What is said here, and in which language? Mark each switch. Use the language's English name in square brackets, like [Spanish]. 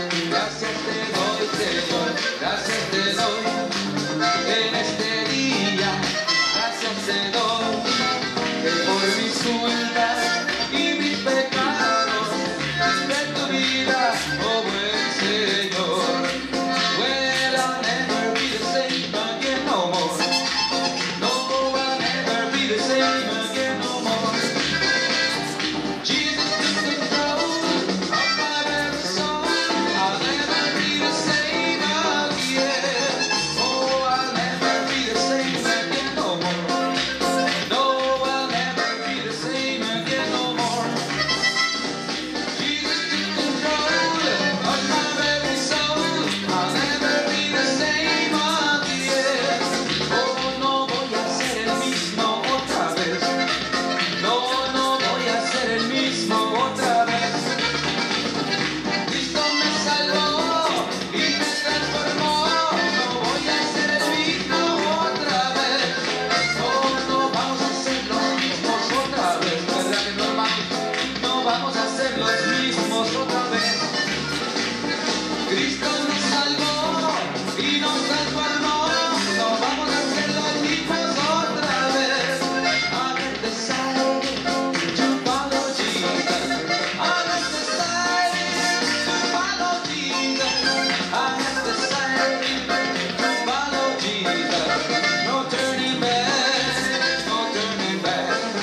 [Spanish] Gracias te doy, Señor, gracias te doy en este día. Gracias te doy, que por mis culpas y mis pecados diste tu vida, oh buen Señor. [English] Well, I'll never be the same again no more. No, I'll never be the same again no more. Jesus took control of my very soul. I'll never be the same again. Oh, I'll never be the same again no more. No, I'll never be the same again no more. Jesus took control of my very soul. I'll never be the same again. [Spanish] Oh, no voy a ser el mismo otra vez. No, no voy a ser el mismo otra vez. Cristo me salvó y me transformó. No voy a ser el mismo otra vez. Oh, no vamos a ser los mismos otra vez. ¿Verdad que no, hermano? No vamos a ser los mismos otra vez. Cristo nos salvó y nos transformó. No vamos a ser los mismos otra vez. [English] I have decided to follow Jesus. I have decided to follow Jesus. I have decided to follow Jesus. No turning back, no turning back.